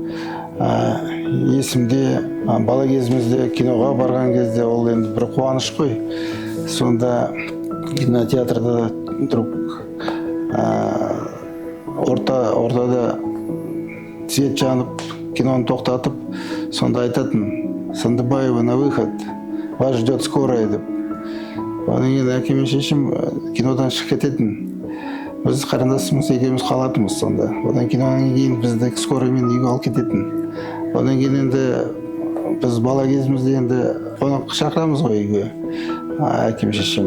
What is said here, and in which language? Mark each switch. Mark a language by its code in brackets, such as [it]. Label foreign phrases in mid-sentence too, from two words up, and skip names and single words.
[kk] Есімде бала кезімізде киноға барған кезде ол енді бір қуаныш қой. Сонда кинотеатрда тұрып, ортада свет жанып, киноны тоқтатып, сонда айтатын: [ru] Сандыбаева на выход, вас ждет скорая [kk] деп. Одан кейін әкем мен шешем кинодан шығып кететін. Біз қарындасымыз екеуміз қалатынбыз сонда. Одан кинодан кейін бізді скораймен үйге алып кететін. Одан кейін енді біз бала кезімізде енді қонақ шақырамыз ғой үйге, әкем шешем.